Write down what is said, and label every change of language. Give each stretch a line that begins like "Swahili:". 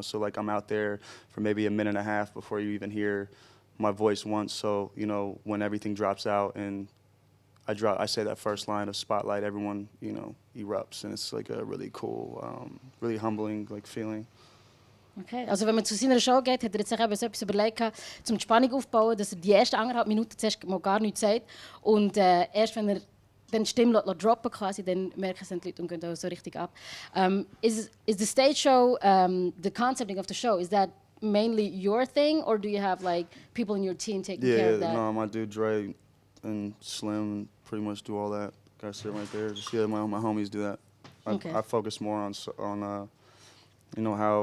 English: So like I'm out there for maybe a minute and a half before you even hear my voice once. So you know when everything drops out and I say that first line of Spotlight, everyone you know erupts, and it's like a really cool, really humbling like feeling. Okay.
German: Also wenn man zu seiner Show geht, hat er jetzt eben so etwas überlegt, um die Spannung aufzubauen, dass er die ersten 1,5 Minuten zuerst mal gar nichts sagt und erst wenn er dann die Stimme droppen quasi, dann merken es die Leute und gehen auch so richtig ab.
English: Is the stage show, the concepting of the show, is that mainly your thing, or do you have like people in your team taking care of that? Yeah, no, my dude Dre and Slim pretty much do all that. Guys sit right there. Just my homies do that. I focus more on you know how